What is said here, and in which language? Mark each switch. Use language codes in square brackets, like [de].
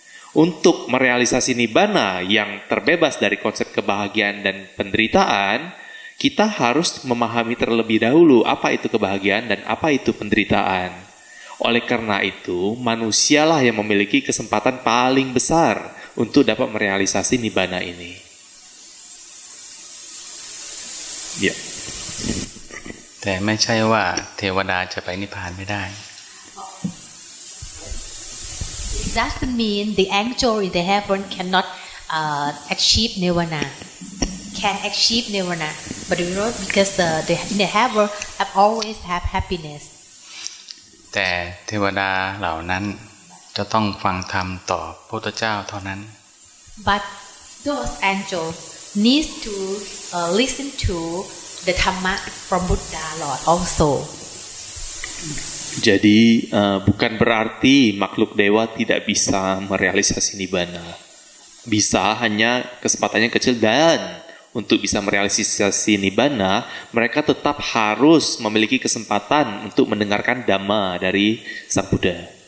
[id] Untuk merealisasi nibbana yang terbebas dari konsep kebahagiaan dan penderitaan, kita harus memahami terlebih dahulu apa itu kebahagiaan dan apa itu penderitaan. Oleh karena itu, manusialah yang memiliki kesempatan paling besar untuk dapat merealisasi nibbana ini. Ya. [th] แต่ไม่ใช่ว่าเทวดาจะไปนิพพานไม่ได้ [en] It doesn't mean the angel in the heaven cannot achieve nirvana. Can achieve nirvana, but you know because the in the heaven have always have happiness. [th] แต่เทวดาเหล่านั้นจะต้องฟังธรรมต่อพระพุทธเจ้าเท่านั้น [en] But those angels need to listen to the Dhamma from Buddha Lord also. [id] Jadi bukan berarti makhluk dewa tidak bisa merealisasi nibbana. Bisa, hanya kesempatannya kecil, dan untuk bisa merealisasi nibbana, mereka tetap harus memiliki kesempatan untuk mendengarkan Dhamma dari Sang Buddha.